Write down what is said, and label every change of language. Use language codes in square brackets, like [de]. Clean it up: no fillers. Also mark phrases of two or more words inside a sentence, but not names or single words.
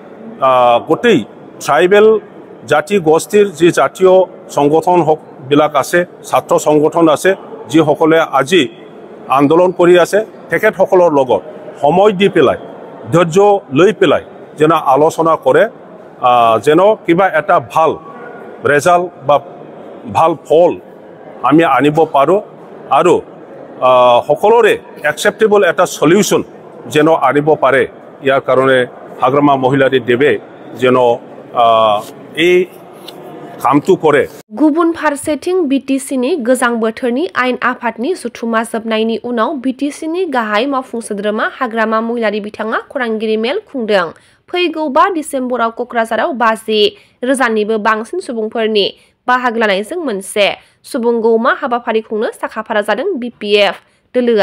[as] গোটেই ট্ৰাইবেল জাতি গোষ্ঠীৰ যি জাতীয় সংগঠনবিলাক আছে, ছাত্ৰ সংগঠন আছে, যিসকলে আজি আন্দোলন কৰি আছে, তেখেতসকলৰ লগত সময় দি পেলাই ধৈৰ্য লৈ পেলাই যেন আলোচনা কৰে, যেন কিবা এটা ভাল ৰেজাল্ট বা ভাল ফল আমি আনিব পাৰোঁ আৰু সকলোৰে একচেপ্টেবল এটা সলিউশ্যন যেন আনিব পাৰে। ইয়াৰ কাৰণে হাগ্ৰামা মহিলাৰী দেৱে যেন এই কামটো কৰে। [brx] गुबुन फारसेथिं बिटिसिनि गोजां बोथोरनि आयेन आफादनि जथुम्मा जोबनायनि उनाव बिटिसिनि गाहाय मावफुं सोद्रोमा हाग्रामा महिलारी बिथाङा खौरांगिरि मेल खुंदों। फैगौ 5 डिसेम्बराव क'क्राझाराव 50,000निबो बांसिन सुबुंफोरनि बाहागो लानायजों मोनसे सुबुंगौमा हाबाफारि खुंनो साखाफारा जादों बिपिएफ दोलोआ।